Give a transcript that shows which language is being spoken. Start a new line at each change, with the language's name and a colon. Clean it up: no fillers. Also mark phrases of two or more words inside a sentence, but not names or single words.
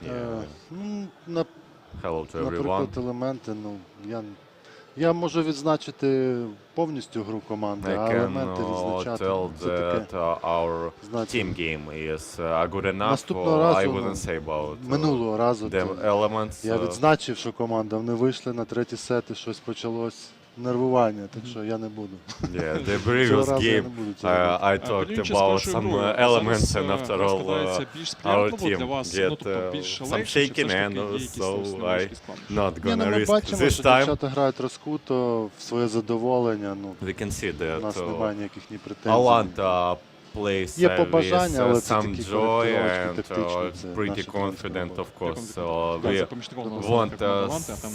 Ukrainian: Наприклад, елементи, я можу відзначити повністю гру команди, а елементи відзначати це таке. Наступного разу, минулого разу, я відзначив, що команда, вони вийшли на третій сет і щось почалось. Нервування, так що я не буду.
English: Yeah, the previous game I talked about some elements, and after all our team get some shaking, and so I not gonna risk
Ukrainian: ми бачимо,
English: this
Ukrainian: що
English: time.
Ukrainian: дівчата грають розкуто, в своє задоволення.
English: We can see
Ukrainian: у нас
English: that
Ukrainian: немає ніяких ні претензій.
English: Alanta plays
Ukrainian: Є
English: with
Ukrainian: побажання, але це
English: some
Ukrainian: такі
English: joy
Ukrainian: коректировочки
English: and
Ukrainian: тактичні, це
English: pretty
Ukrainian: наша тренерська
English: confident,
Ukrainian: робота.
English: of course.
Ukrainian: Так, це
English: We
Ukrainian: помічником на
English: want
Ukrainian: команди Аланти, а там